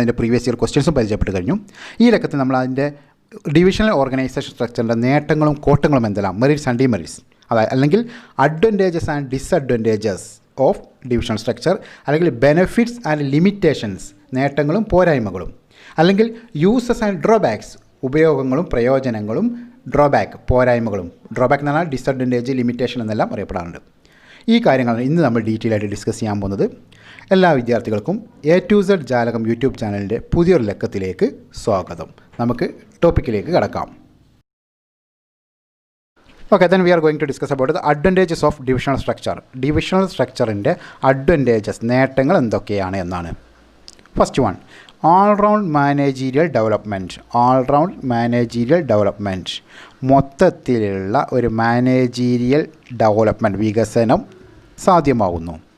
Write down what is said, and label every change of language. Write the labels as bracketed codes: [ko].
[ml] അതിൻ്റെ previous year ക്വസ്റ്റ്യൻസും പരിചയപ്പെട്ട് കഴിഞ്ഞു. ഈ ലക്കത്തിൽ നമ്മൾ അതിൻ്റെ ഡിവിഷണൽ ഓർഗനൈസേഷൻ സ്ട്രക്ചറിൻ്റെ നേട്ടങ്ങളും കോട്ടങ്ങളും എന്തെല്ലാം, [en] merits and demerits, [ml] അതായത് അല്ലെങ്കിൽ [en] advantages and disadvantages of divisional structure, [ml] അല്ലെങ്കിൽ [en] benefits and limitations, [ml] നേട്ടങ്ങളും പോരായ്മകളും, അല്ലെങ്കിൽ [en] uses and drawbacks, [ml] ഉപയോഗങ്ങളും പ്രയോജനങ്ങളും, ഡ്രോബാക്ക് പോരായ്മകളും. ഡ്രോബാക്ക് എന്ന് പറഞ്ഞാൽ ഡിസഡ്വാൻറ്റേജ്, ലിമിറ്റേഷൻ എന്നെല്ലാം അറിയപ്പെടാറുണ്ട്. ഈ കാര്യങ്ങളാണ് ഇന്ന് നമ്മൾ ഡീറ്റെയിൽ ആയിട്ട് ഡിസ്കസ് ചെയ്യാൻ പോകുന്നത്. എല്ലാ വിദ്യാർത്ഥികൾക്കും A to Z ജാലകം യൂട്യൂബ് ചാനലിൻ്റെ പുതിയൊരു ലക്കത്തിലേക്ക് സ്വാഗതം. നമുക്ക് ടോപ്പിക്കിലേക്ക് കടക്കാം. [en] Okay, then we are going to discuss about the advantages of divisional structure. [ml] Divisional structureൻ്റെ advantages, നേട്ടങ്ങൾ എന്തൊക്കെയാണ് എന്നാണ്. [en] First one, all round managerial development. [ml] All-round managerial development, മൊത്തത്തിലുള്ള ഒരു മാനേജീരിയൽ ഡെവലപ്മെൻറ്റ്, വികസനം സാധ്യമാവുന്നു.